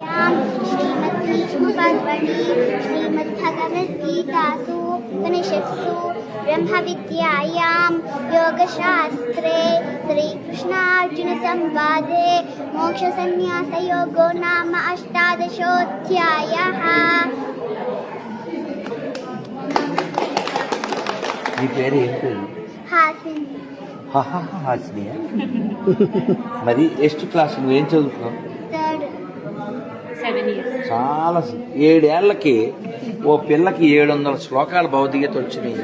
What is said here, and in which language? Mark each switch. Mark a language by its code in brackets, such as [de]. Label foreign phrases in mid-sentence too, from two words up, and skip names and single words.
[sa] श्रीमद्भीष्मपर्वणि श्रीमद्भगवद्गीतासु उपनिषत्सु ब्रह्मविद्यायां योगशास्त्रे श्रीकृष्णार्जुनसंवादे मोक्षसंन्यासयोगो नाम 18ोऽध्यायः। [te] నీ పేరు ఏంటి? హాసిని. హాసినియా? మరి ఎస్ట్ క్లాస్? నువ్వేం చదువుతున్నావు? థర్డ్. చాలా 7 ఏళ్ళకి ఓ పిల్లకి 700 శ్లోకాలు భౌతికత వచ్చినాయి.